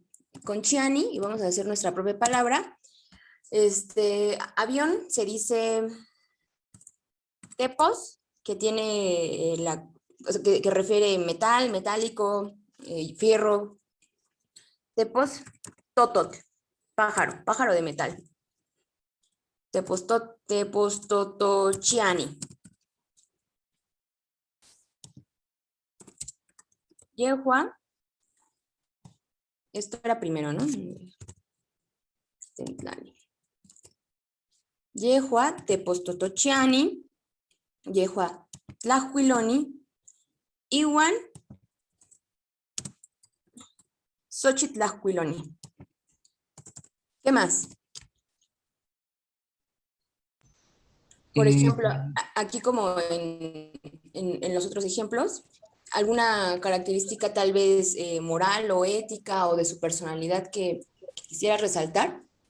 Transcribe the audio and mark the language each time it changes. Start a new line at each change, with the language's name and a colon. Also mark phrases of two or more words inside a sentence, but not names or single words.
Spanish: Con Chiani, y vamos a hacer nuestra propia palabra. Avión se dice tepos, que tiene que refiere metal, metálico, fierro.
Nahuatl languages: Tepos, totot,
Spanish: pájaro de metal.
Nahuatl languages: Tepos totochiani. Yehua,
Spanish: esto era primero, ¿no?
Nahuatl languages: Yehua, tepostotochiani, Yehua, tlahuiloni,
Spanish: igual, Xochitlahuiloni. ¿Qué más? Por ejemplo, aquí como en los otros ejemplos, alguna característica tal vez moral o ética o de su personalidad que quisiera resaltar.